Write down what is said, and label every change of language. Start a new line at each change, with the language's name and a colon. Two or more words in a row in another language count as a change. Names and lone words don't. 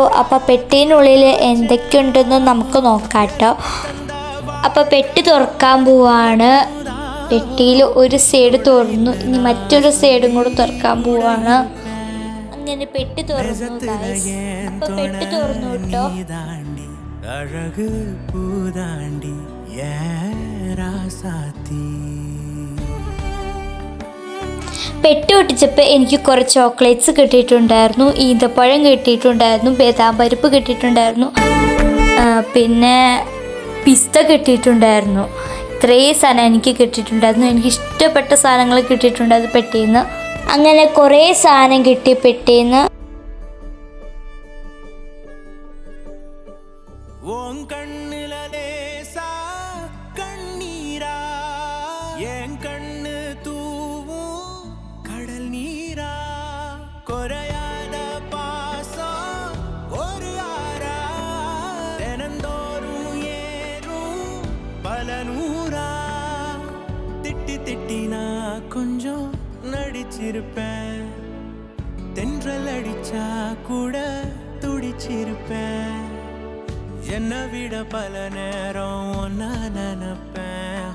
Malayalam: അപ്പോൾ പെട്ടീനുള്ളിൽ എന്തൊക്കെയുണ്ടെന്ന് നമുക്ക് നോക്കാം കേട്ടോ. അപ്പോൾ പെട്ടി തുറക്കാൻ പോവാണ്. പെട്ടിയിൽ ഒരു സൈഡ് തുറന്നു, ഇനി മറ്റൊരു സൈഡും കൂടെ തുറക്കാൻ പോവാണ്. അങ്ങനെ പെട്ടി തുറന്നു. അപ്പോൾ പെട്ടി തുറന്നു കേട്ടോ.
Tamil: அழகு பூதாண்டி ஏராசாத்தி.
Malayalam: പെട്ടി ഒട്ടിച്ചപ്പോൾ എനിക്ക് കുറേ ചോക്ലേറ്റ്സ് കിട്ടിയിട്ടുണ്ടായിരുന്നു, ഈന്തപ്പഴം കിട്ടിയിട്ടുണ്ടായിരുന്നു, ബദാം പരിപ്പ് കിട്ടിയിട്ടുണ്ടായിരുന്നു, പിന്നെ പിസ്ത കിട്ടിയിട്ടുണ്ടായിരുന്നു. ഇത്രയും സാധനം എനിക്ക് കിട്ടിയിട്ടുണ്ടായിരുന്നു. എനിക്ക് ഇഷ്ടപ്പെട്ട സാധനങ്ങൾ കിട്ടിയിട്ടുണ്ടായിരുന്നു പെട്ടിയിൽ നിന്ന്. അങ്ങനെ കുറേ സാധനം കിട്ടി പെട്ടിയിൽ നിന്ന്.
Tamil: உன் கண்ணுல லேசா கண்ணீரா, என் கண்ணு தூவும் கடல் நீரா, குறையாத பாசம் ஒரு ஆறா, தினந்தோறும் ஏறும் பல நூறா, திட்டி நான் கொஞ்சம் நடிச்சிருப்பேன், தென்றல் அடிச்சா கூட துடிச்சிருப்பேன், என்னை விட பல நேரம் ஒன்னா நினைப்பேன்.